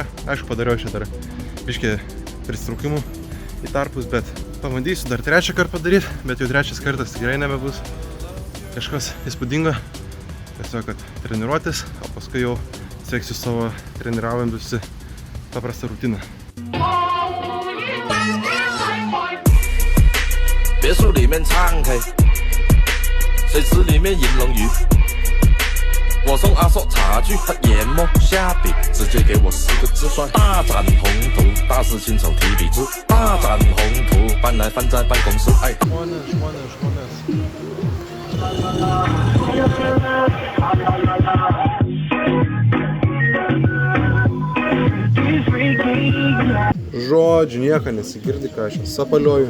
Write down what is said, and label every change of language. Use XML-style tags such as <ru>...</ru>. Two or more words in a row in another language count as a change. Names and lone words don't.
<lt>Aišku, padariau čia dar biškį pristraukimų į tarpus, bet pabandysiu dar trečią kartą padaryti, bet jau trečias kartas tikrai nebebus kažkas įspūdingo. Tiesiog, kad treniruotis, o paskui jau seksiu savo treniraujantųsi paprastą rutiną.</lt> <zh>别墅里面唱 K， 水池里面饮龙鱼。我送阿硕茶具和研磨下笔，直接给我4个字算大展宏图。大师亲手提笔字，大展宏图，搬来放在办公室。哎。</zh> <lt>Žodžiu, nieko nesigirdi, ką aš sapalioju.</lt>